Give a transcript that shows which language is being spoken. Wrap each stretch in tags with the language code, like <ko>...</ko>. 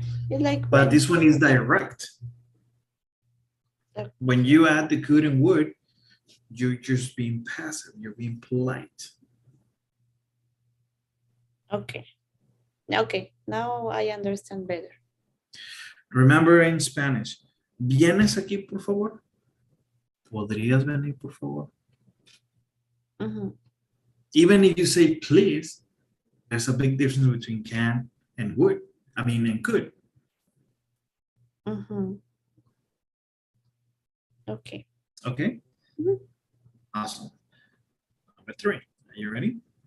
<en>it's like but when this one is direct. When you add the could and would, you're just being passive, you're being polite. okay. Okay. Now I understand better.</en> <es>Remember in Spanish, ¿vienes aquí, por favor? ¿Podrías venir, por favor? Mhm.</es> <en>Even if you say please, there's a big difference between can and would. I mean, and could. Mhm. Okay. Okay? Mhm. Awesome. Number 3. Are you ready?</en>